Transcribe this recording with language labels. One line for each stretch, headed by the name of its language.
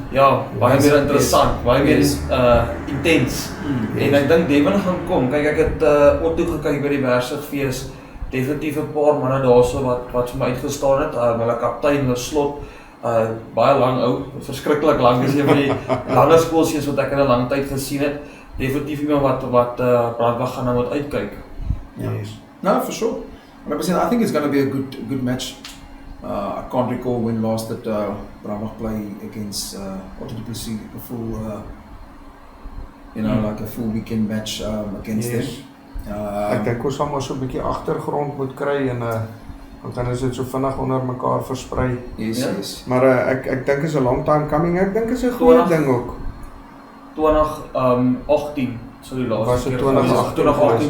Afrikaans: ja, baie meer interessant, baie meer intens. En ek dink Devin gaan kom. Kyk, ek het Otto gekyk by die Wersigfees. Definitief 'n paar manne daarso wat vir my uitgestaan het. Hulle kaptein, hulle slot, baie lang ou, verskriklik lank, is een van die langer skoolseuns wat ek in 'n lang tyd gesien het. Definitief iemand wat Brandwag gaan nou moet uitkyk.
English: Yes. No, for sure. 100%. I think it's going to be a good match. I can't recall when last that Brandwag play against Otto du Plessis, a full, like a full weekend match against them.
Afrikaans: Ek dink ons sal maar so 'n bietjie agtergrond moet kry en dan is dit so vinnig onder mekaar versprei.
English: Yes.
Afrikaans: Maar ek dink is 'n
English: long time coming.
Afrikaans: Ek dink is 'n goeie ding ook. 2018 so die laaste Was dit keer 2018,